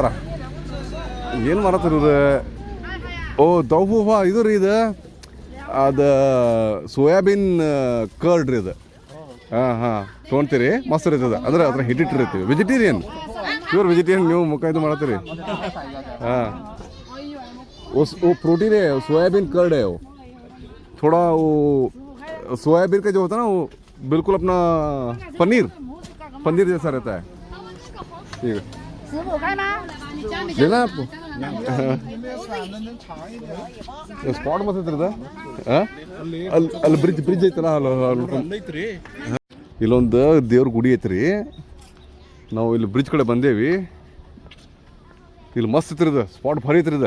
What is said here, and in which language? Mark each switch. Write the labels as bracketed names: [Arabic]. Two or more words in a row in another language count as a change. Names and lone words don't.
[Kannada] ಏನು ಮಾರತ್ತಾರ ಇವ್ರು? ದೌಫೂಫಾ ಇದು ರೀ. ಇದು ಅದು [English] soybean curd [Kannada] ರೀ. ಇದು ತೊಗೊಳ್ತೀರಿ. ಮಸ್ತ್ ಇರ್ತದ. ಅಂದ್ರೆ ಅದ್ರ ಹಿಟ್ಟಿಟ್ಟಿರ್ತೀವಿ. ವೆಜಿಟೇರಿಯನ್, [English] pure vegetarian. [Kannada] ನೀವು ಮುಖ ಇದು ಮಾಡತ್ತೀರಿ. [Hindi] वो प्रोटीन है, [English] soybean curd [Hindi] है वो. थोड़ा वो सोयाबीन का जो होता है ना, वो बिल्कुल अपना पनीर जैसा रहता है. ठीक है, लेना आपको. [Kannada] ಸ್ಪಾಟ್ ಮಸ್ತ್ ಇರ್ತದ. ಅಲ್ಲಿ ಬ್ರಿಡ್ಜ್ ಐತಲ್ಲ, ಇಲ್ಲೊಂದು ದೇವ್ರ ಗುಡಿ ಐತ್ರಿ. ನಾವು ಇಲ್ಲಿ ಬ್ರಿಡ್ಜ್ ಕಡೆ ಬಂದೇವಿ. ಇಲ್ಲಿ ಮಸ್ತ್ ಇತ್ತಿರದ ಸ್ಪಾಟ್ ಭಾರಿ ಐತ್ರಿದ.